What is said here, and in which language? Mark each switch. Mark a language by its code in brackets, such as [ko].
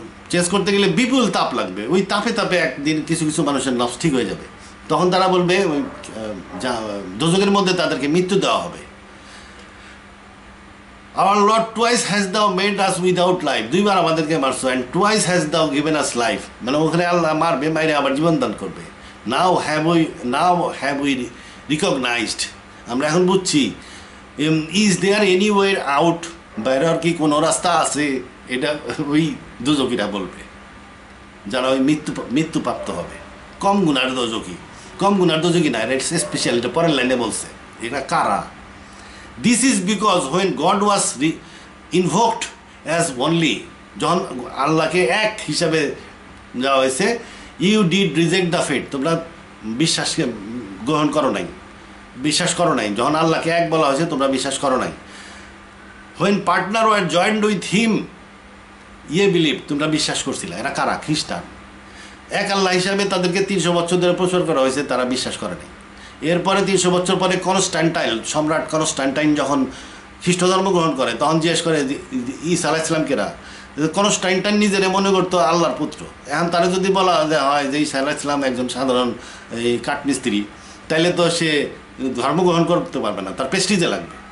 [bn] Change করতে গেলে বিপুল তাপ লাগবে, ওই তাপে তাপে একদিন কিছু কিছু মানুষের নফস ঠিক হয়ে যাবে, তখন তারা বলবে ওই দোজকের মধ্যে তাদেরকে মৃত্যু দেওয়া হবে। [en] Our Lord twice has thou made us without life, [bn] দুইবার আমাদেরকে মারছো, [en] and twice has thou given us life, [bn] মানে ওখানে আল্লাহ মারবে, মাইরে আবার জীবন দান করবে। [en] Now have we recognized, [bn] আমরা এখন বুঝছি। [en] Is there anywhere out, [bn] বাইরের কি কোনো রাস্তা আছে? এটা ওই দোজকিরা বলবে, যারা ওই মৃত্যুপ্রাপ্ত হবে। কম গুণার দোজকি না, এটা স্পেশাল, এটা পরের লাইনে বলছে। এটা কারা? [en] This is because when God was invoked as only, [bn] যখন আল্লাহকে এক হিসাবে দেওয়া হয়েছে, [en] you did reject the faith, [bn] তোমরা বিশ্বাসকে গ্রহণ করো নাই, [en] বিশ্বাস করো নাই। [bn] যখন আল্লাহকে এক বলা হয়েছে তোমরা বিশ্বাস করো নাই। [en] when partner were joined with him, believe, [bn] তোমরা বিশ্বাস করছিলে। এরা কারা? খ্রিস্টান। এক আল্লাহ হিসাবে তাদেরকে 300 বছর ধরে প্রচার করা হয়েছে, তারা বিশ্বাস করে নাই। এরপরে 300 বছর পরে সম্রাট কনস্ট্যান্টাইন যখন খ্রিস্ট ধর্ম গ্রহণ করে, তখন জিজ্ঞেস করে ঈসা আলাইহিস সালাম কেরা? কনস্ট্যান্টাইন নিজেরে মনে করতো আল্লাহর পুত্র। এখন তারা যদি বলা হয় যে ঈসা আলাইহিস সালাম একজন সাধারণ এই কাঠমিস্ত্রি, তাইলে তো সে ধর্ম গ্রহণ করতে পারবে না, তার প্রেস্টিজে লাগবে।